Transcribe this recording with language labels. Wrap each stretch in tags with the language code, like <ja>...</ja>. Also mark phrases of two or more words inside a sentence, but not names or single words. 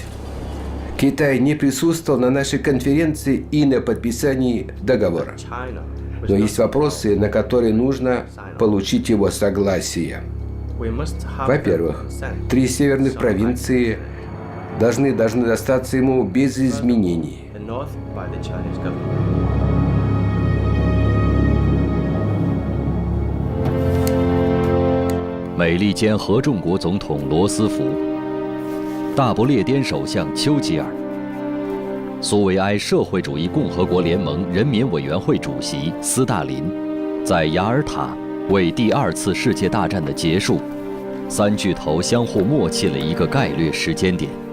<ru>Китай не присутствовал на нашей конференции и на подписании договора. Но есть вопросы, на которые нужно получить его согласие. Во-первых, 3 северных провинции должны достаться ему без изменений.</ru> <zh>美利坚合众国总统罗斯福、大不列颠首相丘吉尔苏维埃社会主义共和国联盟人民委员会主席斯大林，在雅尔塔为第2次世界大战的结束，三巨头相互默契了一个概略时间点。</zh>